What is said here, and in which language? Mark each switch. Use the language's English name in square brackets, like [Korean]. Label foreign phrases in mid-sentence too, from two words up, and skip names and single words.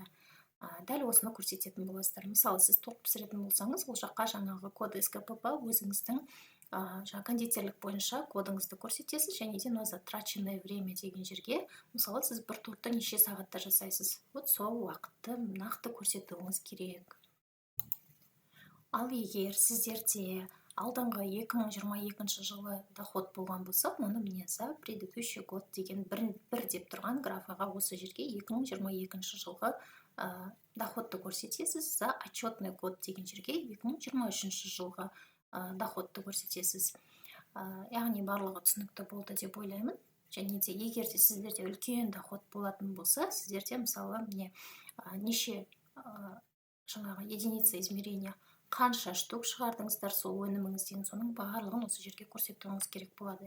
[Kazakh] Дәл осыны көрсететін боласыздар. Мысалы сіз тоқ пісіретін болсаңыз, ол жаққа жаңағы код СКПП өзіңіздің жаңа кондитерлік бойынша кодыңызды көрсетесіз, және де мына [Russian] затраченное время [Kazakh] деген жерге, мысалы сіз бір тортты неше сағатта жасайсыз, вот сол уақытты нақты көрсетуіңіз керек. Ал егер сіздерде алдыңғы 2022 жылы доход болған болса, оны міне [Russian] за предыдущий год [Kazakh] деген бір деп тұрған графаға осы жерге 2022 жылғы доходты көрсетесіз, [Russian] за отчетный год [Kazakh] деген жерге 2023 жылғы доходты көрсетесіз. Яғни барлығы түсінікті болды деп ойлаймын. Және де егер де сіздерде үлкен доход болатын болса, сіздерде мысалы міне неше жаңағы [Russian] единица измерения [Kazakh] қанша штук шығардыңыздар сол өніміңізден, соның барлығын осы жерге көрсетуіңіз керек болады.